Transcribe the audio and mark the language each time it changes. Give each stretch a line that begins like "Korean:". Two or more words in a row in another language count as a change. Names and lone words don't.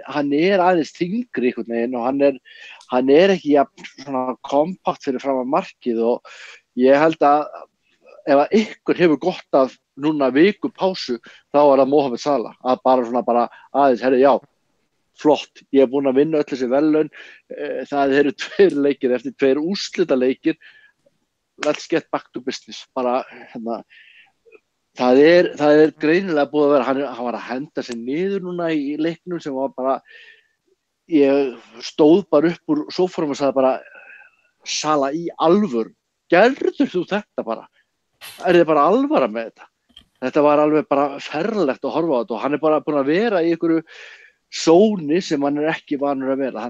Icelandic: Hann er aðeins þyngri einhvern veginn og hann er ekki svona kompakt fyrir fram að markið, og ég held að ef að ykkur hefur gott af núna viku pásu, þá er það Mohamed Salah, að bara aðeins, herri, já, flott, ég er búinn að vinna öll þessi verðlaun, það eru 2 leikir eftir 2 úrslitaleikir,
English: let's get back to business,
Icelandic: bara, það er greinilega búið að vera, hann var að henda sig niður núna í leiknum sem var bara, ég stóð bara upp úr sófanum og sagði bara, Sala, í alvöru, gerður þú þetta bara? Er þið bara alvara með þetta? Þetta var alveg bara ferlegt að horfa á þetta og hann er bara búinn að vera í einhverju sóni sem hann er ekki vanur að vera.